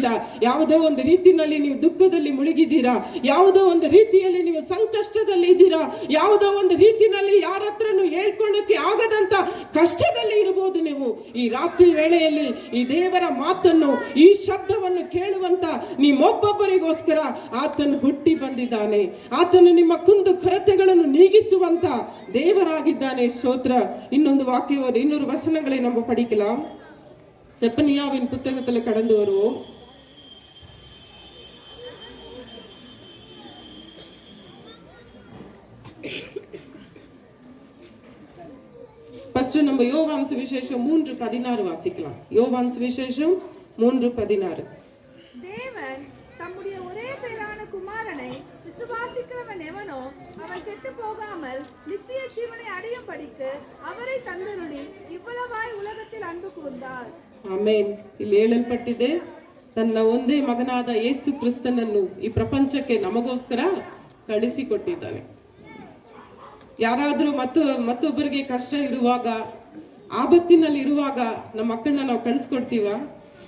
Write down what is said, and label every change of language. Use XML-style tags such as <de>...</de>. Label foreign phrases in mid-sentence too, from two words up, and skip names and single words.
<kn>ಯಾವುದೋ ಒಂದು ರೀತಿಯಲ್ಲಿ ನೀವು ದುಃಖದಲ್ಲಿ ಮುಳುಗಿದ್ದೀರಾ, ಯಾವುದೋ ಒಂದು ರೀತಿಯಲ್ಲಿ ನೀವು ಸಂಕಷ್ಟದಲ್ಲಿ ಇದ್ದೀರಾ, ಯಾವುದೋ ಒಂದು ರೀತಿಯಲ್ಲಿ ಯಾರ ಹತ್ರನೂ ಹೇಳ್ಕೊಳ್ಳೋಕೆ ಆಗದಂತ ಕಷ್ಟದಲ್ಲಿ ಇರಬಹುದು. ನೀವು ಈ ರಾತ್ರಿ ವೇಳೆಯಲ್ಲಿ ಈ ದೇವರ ಮಾತನ್ನು, ಈ ಶಬ್ದವನ್ನು ಕೇಳುವಂತ ನಿಮ್ಮೊಬ್ಬೊಬ್ಬರಿಗೋಸ್ಕರ ಆತನು ಹುಟ್ಟಿ ಬಂದಿದ್ದಾನೆ. ಆತನು ನಿಮ್ಮ ಕುಂದು ಕೊರತೆಗಳನ್ನು ನೀಗಿಸುವಂತ தேவராகிದ್ದಾನೆ. ಸ್ತೋತ್ರ.</kn> <ta>இன்னொரு வாக்கியம், இன்னொரு வசனங்களை நம்ம படிக்கலாம். செப்பனியாவின் புத்தகத்தில் கடந்து வருவோம். ஃபர்ஸ்ட் நம்ம யோவான் சுவிசேஷம் 3:16 வாசிக்கலாம். யோவான் சுவிசேஷம் 3:16. தேவன் தம்முடைய ஒரே பேரான குமாரனை விசுவாசிக்கிறவன் எவனோ அவன் கெட்டு போகாமல் நித்திய ஜீவனை அடையும்படிக்கு அவரை தந்தருளி இவ்வளவாய் உலகத்தில் அன்பு கூர்ந்தார்.</ta> <kn>ಆಮೆನ್. ಇಲ್ಲಿ ಹೇಳಲ್ಪಟ್ಟಿದೆ, ತನ್ನ ಒಂದೇ ಮಗನಾದ ಯೇಸು ಕ್ರಿಸ್ತನನ್ನು ಈ ಪ್ರಪಂಚಕ್ಕೆ ನಮಗೋಸ್ಕರ ಕಳಿಸಿಕೊಟ್ಟಿದ್ದಾನೆ. ಯಾರಾದ್ರೂ ಮತ್ತೊಬ್ಬರಿಗೆ ಕಷ್ಟ ಇರುವಾಗ, ಆಪತ್ತಿನಲ್ಲಿ ಇರುವಾಗ ನಮ್ಮ ಮಕ್ಕಳನ್ನ ನಾವು ಕಳಿಸ್ಕೊಡ್ತೀವ?</kn>